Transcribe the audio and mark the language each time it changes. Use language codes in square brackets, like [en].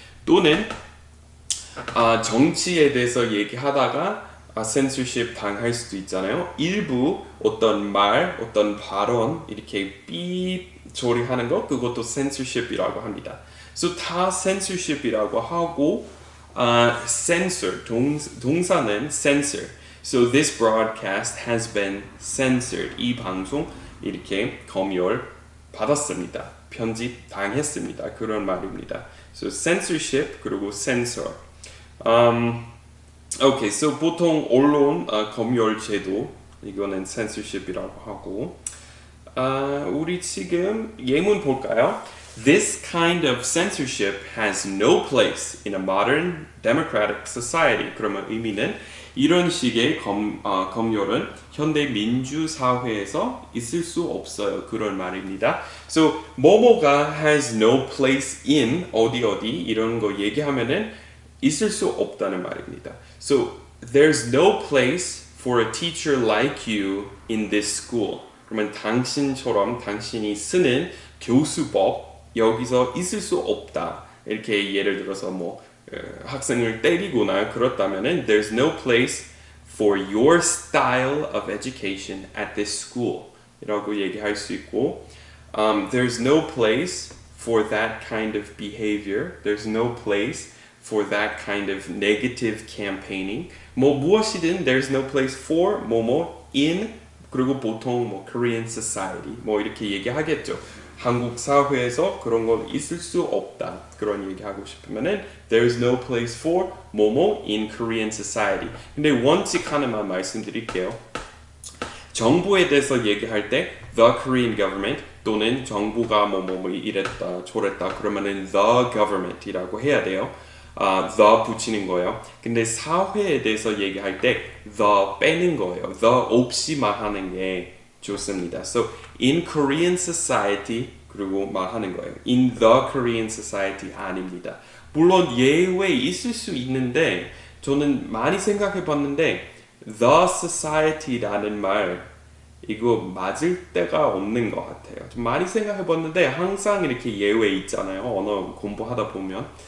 [ko] 또는 정치에 대해서 얘기하다가 censorship 당할 수도 있잖아요. 일부 어떤 말, 어떤 발언 이렇게 삐 처리하는 거 그것도 censorship이라고 합니다. So 다 censorship이라고 하고 censor 동사는 censor. [en] So this broadcast has been censored. [ko] 이 방송 이렇게 검열 받았습니다. 편집 당했습니다. 그런 말입니다. So censorship 그리고 censor. Okay, so 보통 언론 검열 제도 이거는 censorship이라고 하고 우리 지금 예문 볼까요? [en] This kind of censorship has no place in a modern democratic society. [ko] 그러면 의미는 이런 식의 검열은 현대 민주 사회에서 있을 수 없어요. 그런 말입니다. So 뭐뭐가 [en] has no place in [ko] 어디 이런 거 얘기하면은 있을 수 없다는 말입니다. [en] So there's no place for a teacher like you in this school. [ko] 그러면 당신처럼 당신이 쓰는 교수법 여기서 있을 수 없다. 이렇게 예를 들어서 뭐 학생을 때리거나 그렇다면은 [en] there's no place for your style of education at this school [ko] 이라고 얘기할 수 있고 [en] there's no place for that kind of behavior. There's no place for that kind of negative campaigning. [ko] 무엇이든 [en] there's no place for [ko] 뭐뭐 in 그리고 보통 뭐 Korean society 뭐 이렇게 얘기하겠죠. 한국 사회에서 그런 건 있을 수 없다. 그런 얘기하고 싶으면은 [en] there's no place for 뭐뭐 in Korean society. [ko] 근데 원칙 하나만 말씀드릴게요. 정부에 대해서 얘기할 때 the Korean government 또는 정부가 뭐 이랬다 저랬다 그러면은 the government이라고 해야 돼요. the 붙이는 거예요. 근데 사회에 대해서 얘기할 때 the 빼는 거예요. the 없이 말하는 게 좋습니다. So in Korean society 그리고 말하는 거예요. [en] In the Korean society [ko] 아닙니다. 물론 예외 있을 수 있는데 저는 많이 생각해 봤는데 the society라는 말 이거 맞을 때가 없는 것 같아요. 좀 많이 생각해 봤는데 항상 이렇게 예외 있잖아요. 언어 공부하다 보면.